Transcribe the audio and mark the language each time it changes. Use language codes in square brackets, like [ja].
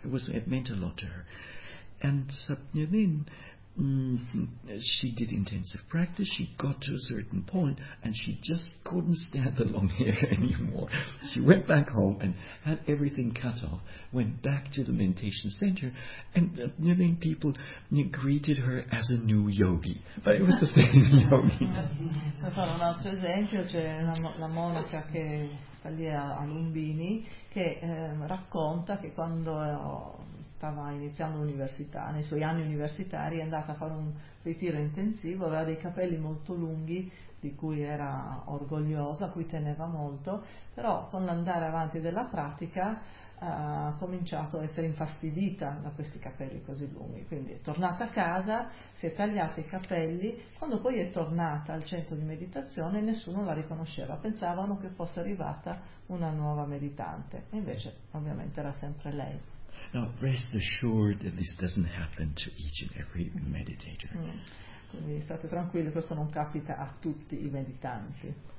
[en] It meant a lot to her. And then she did intensive practice, she got to a certain point and she just couldn't stand the long hair anymore. She went back home and had everything cut off, went back to the meditation center, and then people greeted her as a new yogi, but it was the same yogi. [it] Per fare un altro esempio, c'è la monaca che sta lì a Lumbini che racconta che quando stava iniziando l'università, nei suoi anni universitari, è andata a fare un ritiro intensivo, aveva dei capelli molto lunghi, di cui era orgogliosa, a cui teneva molto, però con l'andare avanti della pratica ha cominciato a essere infastidita da questi capelli così lunghi. Quindi è tornata a casa, si è tagliata i capelli, quando poi è tornata al centro di meditazione nessuno la riconosceva, pensavano che fosse arrivata una nuova meditante, invece ovviamente era sempre lei. [en] Now, rest assured that this doesn't happen to each and every meditator. [it] Quindi state tranquilli, questo non capita a tutti i meditanti.